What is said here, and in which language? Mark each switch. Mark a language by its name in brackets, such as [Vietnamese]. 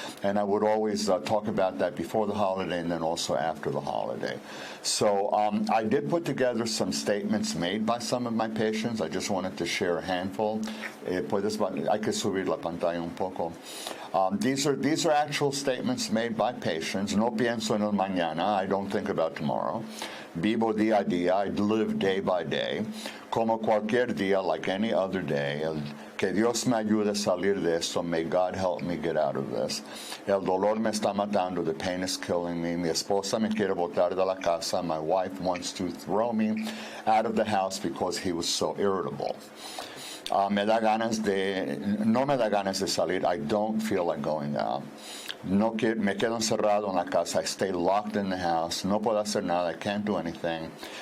[English] And I would always talk about that before the holiday and then also after the holiday. So I did put together some statements made by some of my patients. I just wanted to share a handful. [Spanish] Hay que subir la pantalla un poco. [English] These are actual statements made by patients. [Spanish] No pienso en el mañana. [English] I don't think about tomorrow. [Spanish] Vivo día a día. [English] I live day by day. [Spanish] Como cualquier día, [English] like any other day. [Spanish] Que Dios me ayude a salir de esto. [English] May God help me get out of this. [Spanish] El dolor me está matando. [English] The pain is killing me. [Spanish] Mi esposa me quiere botar de la casa. [English] My wife wants to throw me out of the house because he was so irritable. [Spanish] No me da ganas de salir. [English] I don't feel like going out. [Spanish] Me quedo encerrado en la casa. [English] I stay locked in the house. [Spanish] No puedo hacer nada. [English] I can't do anything.